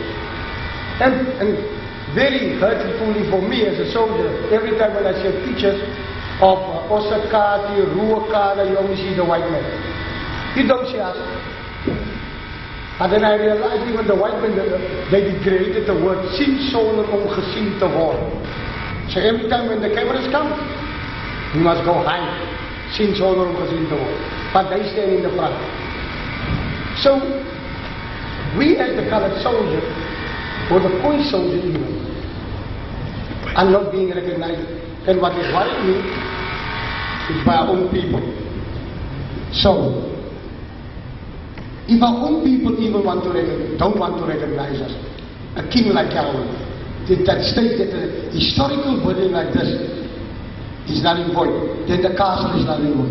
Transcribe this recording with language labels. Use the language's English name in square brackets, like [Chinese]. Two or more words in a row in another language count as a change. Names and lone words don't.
[English] And very hurtfully for me as a soldier, every time when I see pictures of Osakati, Ruakana, you only see the white man. You don't see us. And then I realized even the white men, they degraded the word [Dutch] sien sonder om gesien te worden. [English] So every time when the cameras come, we must go hide, [Dutch] sien sonder om gesien te worden. [English] But they stand in the front. So we as the colored soldier, or the point soldier even, are not being recognized. And what is worrying me is by our own people. So, if our own people even don't want to recognize us, a king like Calvin, that states that a historical building like this is not in void, then the castle is not in void.